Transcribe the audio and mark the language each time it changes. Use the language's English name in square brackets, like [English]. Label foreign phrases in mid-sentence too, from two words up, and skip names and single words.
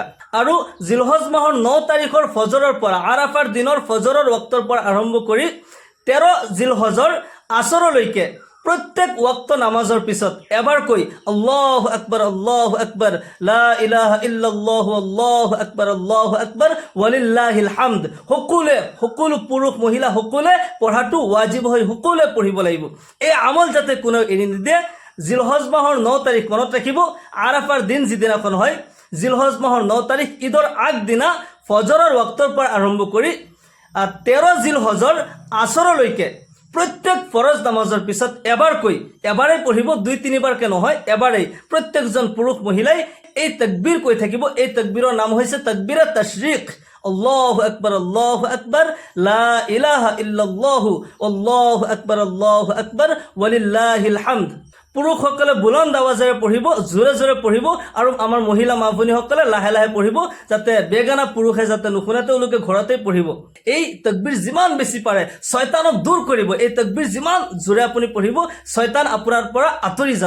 [Assamese] আৰু জিলহজ মাহৰ 9 তাৰিখৰ ফজৰৰ পৰা, আৰাফাৰ দিনৰ ফজৰৰ ওয়াক্তৰ পৰা আৰম্ভ কৰি 13 জিলহজৰ আসৰলৈকে প্ৰত্যেক ওয়াক্ত নামাজৰ পিছত এবাৰকৈ [Arabic] الله أكبر لا إله إلا الله الله أكبر ولله الحمد [Assamese] সকলো পুৰুষ মহিলা সকলোৱে পঢ়াটো ৱাজিব হয়, সকলোৱে পঢ়িব লাগিব। এই আমল যাতে কোনেও এৰি নিদিয়ে। জিলহজ মাহৰ 9 তাৰিখ মনত ৰাখিব, আৰাফাৰ দিন যিদিনাখন হয়, জিলহজ মাহৰ 9 তাৰিখ ঈদৰ আগদিনা ফজৰৰ ওয়াক্তৰ পৰা আৰম্ভ কৰি 13 জিলহজৰ আসৰলৈকে প্ৰত্যেক ফৰজ নামাজৰ পিছত এবাৰেই পঢ়িব, 2-3বাৰকে নহয়, এবাৰেই প্ৰত্যেকজন পুৰুষ মহিলাই এই তাকবীৰ কৈ থাকিব। এই তাকবীৰৰ নাম হৈছে তাকবীৰে তাশৰিক। [Arabic] الله أكبر لا إله إلا الله الله أكبر ولله الحمد. [Assamese] পুৰুষসকলে বুলন্দ আৱাজেৰে পঢ়িব, জোৰে জোৰে পঢ়িব, আৰু আমাৰ মহিলা মা ভনীসকলে লাহে লাহে পঢ়িব, যাতে বেগানা পুৰুষে যাতে নুশুনে, তেওঁলোকে ঘৰতেই পঢ়িব। এই তাকবীৰ যিমান বেছি পাৰে শয়তানক দূৰ কৰিব। এই তাকবীৰ যিমান জোৰে আপুনি পঢ়িব, শয়তান আপোনাৰ পৰা আঁতৰি যাব।